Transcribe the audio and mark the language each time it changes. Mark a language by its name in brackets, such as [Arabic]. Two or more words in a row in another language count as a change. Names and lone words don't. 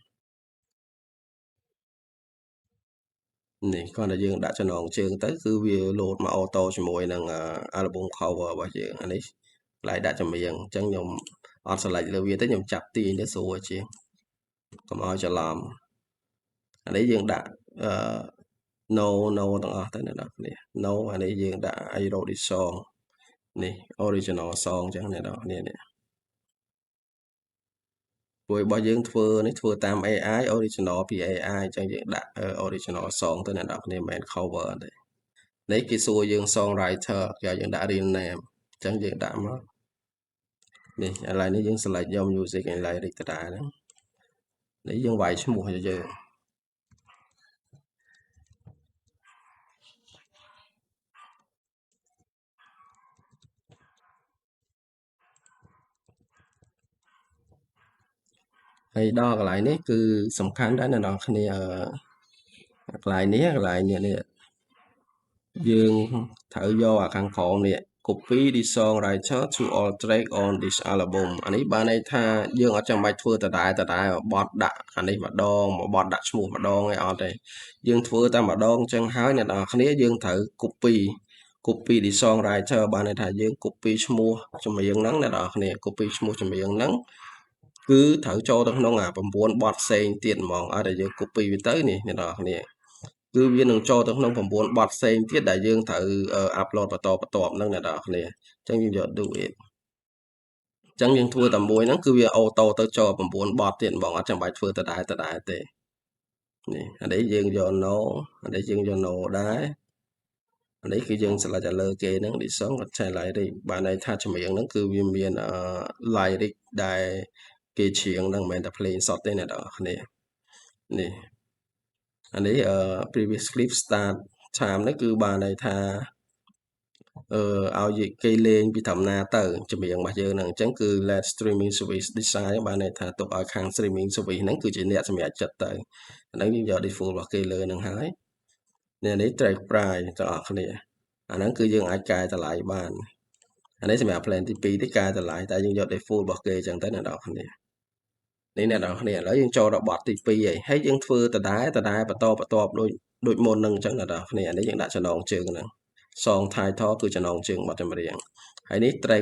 [Khmer] នេះគ្រាន់តែយើងដាក់ចំណងជើងទៅគឺវា load មក auto ជាមួយនឹង [English] album cover [Khmer] របស់យើងអានេះកន្លែងដាក់ចម្រៀងអញ្ចឹងខ្ញុំអត់ select លើវាទេខ្ញុំចាប់ទាញទៅស្រួលជាងកុំឲ្យច្រឡំអានេះយើងដាក់no ទាំងអស់ទៅអ្នកនរគ្នា no អានេះយើងដាក់ [English] I wrote this song [Khmer] នេះ [English] original song [Khmer] អញ្ចឹងអ្នកនរគ្នានេះ ព្រោះរបស់យើងធ្វើនេះធ្វើតាម [English] AI original [Khmer] ពី AI អញ្ចឹងយើងដាក់ [English] original song [Khmer] ទៅ អ្នកនរគ្នាមិនមែន cover ទេនេះគេសួរយើង songwriter គេឲ្យយើង ដាក់ [English] real name [Khmer] អញ្ចឹងយើងដាក់មកនេះឥឡូវនេះយើង select យក [English] music and lyric [Khmer] ដដែលហ្នឹងនេះយើងវាយឈ្មោះឲ្យយើងហើយដល់កន្លែងនេះគឺសំខាន់ដែរអ្នកនរគ្នាកន្លែងនេះ យើងត្រូវយកអាខាងក្រោមនេះ [English] copy the songwriter to all track on this album [Khmer] អានេះបានន័យថាយើងអត់ចាំបាច់ធ្វើដដែលបត់ដាក់អានេះម្ដងមកបត់ដាក់ឈ្មោះម្ដងឯអត់ទេយើងធ្វើតែម្ដង អញ្ចឹងហើយអ្នកនរគ្នាយើងត្រូវ [English] copy the songwriter [Khmer] បានន័យថាយើង copy ឈ្មោះចម្រៀងហ្នឹងអ្នកនរគ្នា copy ឈ្មោះចម្រៀងហ្នឹងគឺត្រូវចូលទៅក្នុងអា9បទផ្សេងទៀតហ្ម ងឲ្យតែយើង copy វាទៅនេះអ្នកនរគ្នាគឺវានឹងចូលទៅក្នុង9បទផ្សេងទៀតដែលយើងត្រូវ upload បន្តបន្ទាប់ហ្នឹង អ្នកនរគ្នាអញ្ចឹងយើងយក [English] do it [Khmer] អញ្ចឹងយើងធ្វើតែមួយហ្នឹងគឺវាអូតូទៅចូល9បទទៀតហ្មងអត់ចាំបាច់ធ្វើដដែលទេនេះអានេះយើងយក no អានេះយើងយក no ដែរអានេះគឺយើង select ទៅលើគេហ្នឹង [English] this song contain lyric [Khmer] បានន័យថាចម្រៀងហ្នឹងគឺវាមានlyric ដែលគេច្រៀងហ្នឹងមិនមែនតែ plain សតទេអ្នកនរគ្នានេះអានេះ [English] previous clip start time [Khmer] នេះគឺបានន័យថា ឲ្យគេលេងពីធម្មតាទៅចម្រៀងរបស់យើងហ្នឹងអញ្ចឹងគឺ [English] let streaming service design [Khmer] បានន័យថាទុកឲ្យខាង [English] streaming service [Khmer] ហ្នឹងគឺជាអ្នកសម្រេចចិត្តទៅអាហ្នឹងយើងយក default របស់គេលើហ្នឹងហើយនេះ [English] track price [Khmer] ទាំងអស់គ្នាអា ហ្នឹងគឺយើងអាចកែតម្លៃបានអានេះសម្រាប់ plan ទី2ទេកែតម្លៃតែយើងយក default របស់គេអញ្ចឹងទៅអ្នកនរគ្នានេះអ្នកនរគ្នាឥឡូវយើងចូលដល់បទទី2ហើយយើងធ្វើ ដដែលបន្តដូចមុនហ្នឹងអញ្ចឹងអ្នកនរគ្នាអានេះយើងដាក់ចំណងជើងហ្នឹង [English] song title [Khmer] គឺចំណងជើងបទចម្រៀងហើយនេះ track